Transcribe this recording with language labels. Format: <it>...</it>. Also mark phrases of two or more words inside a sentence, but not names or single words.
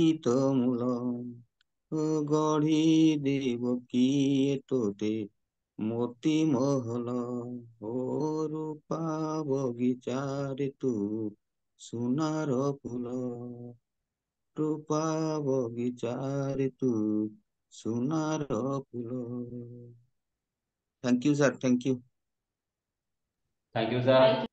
<or>ତ ମୂଳ ଗଢି ଦେବ କିଏ ତୋତେ ମୋତି ମହଲ ରୂପା ବଗିଚାରେ ତୁ ସୁନାର ଫୁଲ ରୂପା ବଗିଚାରେ ତୁ ସୁନାର ଫୁଲ</or> <en>thank you sir thank you thank you sir.</en>